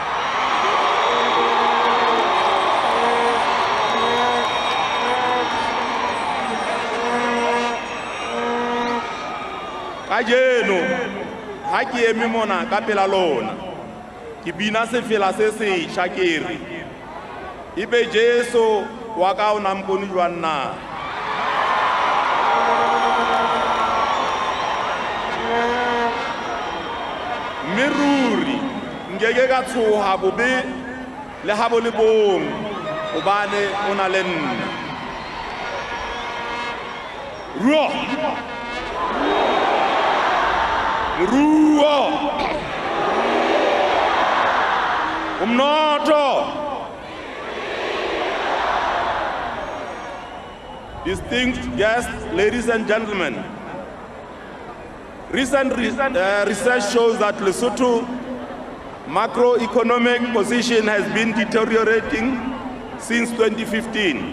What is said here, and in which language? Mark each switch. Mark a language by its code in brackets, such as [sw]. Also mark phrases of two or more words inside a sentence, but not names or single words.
[st] Kajeno ha ke eme mona ka pela lona, ke bina sefela se setjha ke re, ibe Jesu wa ka o na mponi jwang na. Mme ruri nkeke ka tshoha bobe le ha bo le bong hobane o na le nna. Ruo Ruo umnotho. [en] Distinguished guests, ladies and gentlemen, recent research shows that Lesotho macroeconomic position has been deteriorating since 2015.